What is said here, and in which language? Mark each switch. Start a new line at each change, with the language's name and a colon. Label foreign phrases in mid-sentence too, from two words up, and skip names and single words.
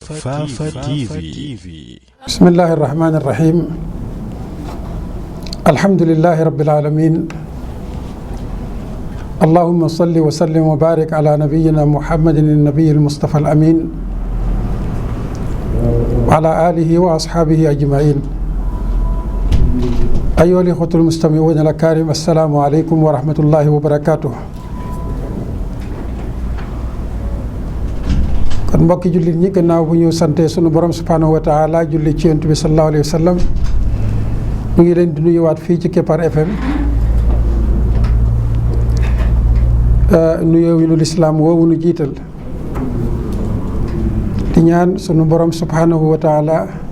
Arabic: Fafa TV. بسم الله الرحمن الرحيم الحمد لله رب العالمين اللهم صل وسلم وبارك على نبينا محمد النبي المصطفى الأمين وعلى آله وأصحابه أجمعين أيها الإخوة المستمعون الأكارم السلام عليكم ورحمة الله وبركاته.
Wolof: kon mbokki jullit ñi gannaaw bu ñu sante sunu borom
Arabic: سبحانه وتعالى
Wolof: julli ci yonent bi
Arabic: صلى الله عليه وسلم
Wolof: ñu ngi leen di nuyuwaat fii ci Kepar FM nuyoo wi nu lislaam woowu nu jiital di ñaan sunu borom
Arabic: سبحانه وتعالى